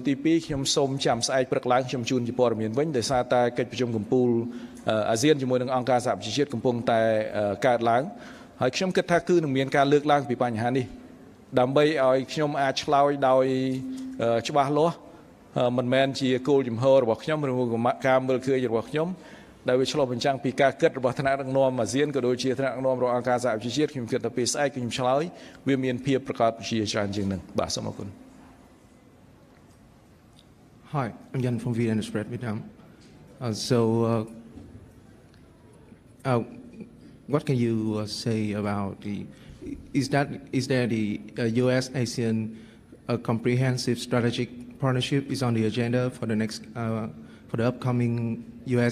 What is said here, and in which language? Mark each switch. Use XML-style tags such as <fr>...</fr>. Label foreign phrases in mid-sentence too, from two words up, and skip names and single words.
<km>ទី2ខ្ញុំសូមចាំស្អែកព្រឹកឡើងខ្ញុំជូនជាព័ត៌មានវិញដោយសារតែកិច្ចប្រជុំកំពូលអាស៊ានជាមួយនឹងអង្គការសហប្រជាជាតិកំពុងតែកើតឡើងហើយខ្ញុំគិតថាគឺនឹងមានការលើកឡើងពីបញ្ហានេះដើម្បីឲ្យខ្ញុំអាចឆ្លើយដោយច្បាស់លាស់មិនមែនជាគោលជំហររបស់ខ្ញុំឬការមើលឃើញរបស់ខ្ញុំដែលវាឆ្លុះបញ្ចាំងពីការគិតរបស់ថ្នាក់ដឹកនាំអាស៊ានក៏ដូចជាថ្នាក់ដឹកនាំរបស់អង្គការសហប្រជាជាតិខ្ញុំគិតថាពេលស្អែកខ្ញុំឆ្លើយវាមានភាពប្រកបជាច្រើនជាងនឹងបាទសូមអរគុណ</km> <en>Hi, I'm Jan from VN Spread Vietnam. What can you say about is there the U.S. ASEAN comprehensive strategic partnership is on the agenda for the next for the upcoming U.S.</en>